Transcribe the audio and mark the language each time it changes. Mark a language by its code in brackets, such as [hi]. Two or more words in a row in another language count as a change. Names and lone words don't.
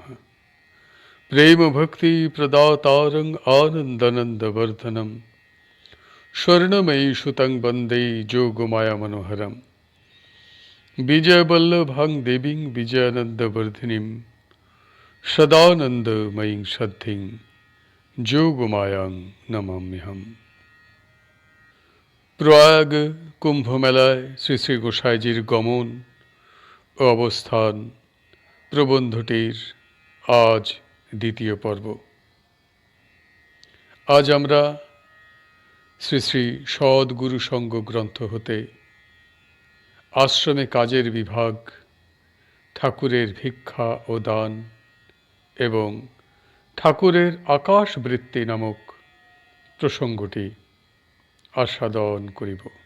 [sa] प्रेम भक्ति प्रदातारं आनंदानंद वर्धनम स्वर्णमयी सुतं वंदे जोगमाया मनोहरम विजय वल्लभां देवीं विजयानंद वर्धिनीं सदानंदमयीं सद्धिं যোগমায়াং নমাম্যহম। [bn] প্রয়াগ কুম্ভ মেলায় শ্রী শ্রী গোসাইজির গমন ও অবস্থান প্রবন্ধটির আজ দ্বিতীয় পর্ব। আজ আমরা শ্রী শ্রী সদ্গুরু সঙ্গ গ্রন্থ হতে আশ্রমে কাজের বিভাগ, ঠাকুরের ভিক্ষা ও দান এবং ঠাকুরের আকাশ বৃত্তি নামক প্রসঙ্গটি আস্বাদন করিব।